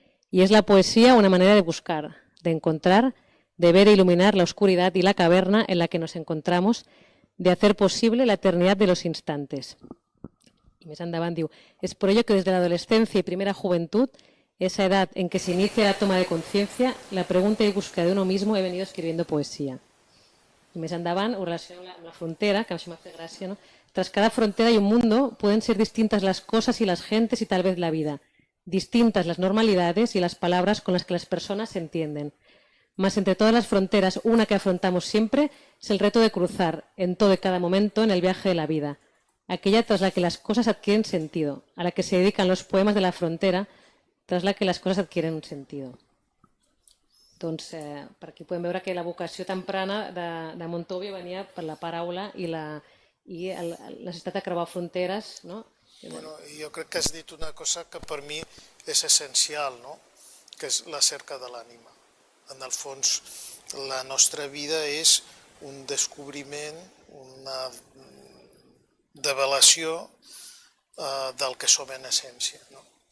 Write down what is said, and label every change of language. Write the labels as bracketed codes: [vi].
[es] Y es la poesía una manera de buscar, de encontrar, de ver e iluminar la oscuridad y la caverna en la que nos encontramos, de hacer posible la eternidad de los instantes. [ca] Y més endavant diu: [es] es por ello que desde la adolescencia y primera juventud esa edad en que se inicia la toma de conciencia, la pregunta y búsqueda de uno mismo, he venido escribiendo poesía. [ca] I més endavant ho relaciona amb la frontera, que això m'ha fet gràcia, ¿no? [es] Tras cada frontera y un mundo pueden ser distintas las cosas y las gentes y tal vez la vida, distintas las normalidades y las palabras con las que las personas se entienden. Mas entre todas las fronteras, una que afrontamos siempre es el reto de cruzar, en todo y cada momento, en el viaje de la vida, aquella tras la que las cosas adquieren sentido, a la que se dedican los poemas de la frontera, tras la que [ca] les coses [es] adquieren [ca] un sentit. Doncs per aquí podem veure que la vocació temprana de Montovio venia per la paraula i la necessitat de creuar fronteres. No? Bueno, jo crec que has dit una cosa que per mi és essencial, no? Que és la cerca de l'ànima. En el fons, la nostra vida és un descobriment, una develació del que som en essència. No?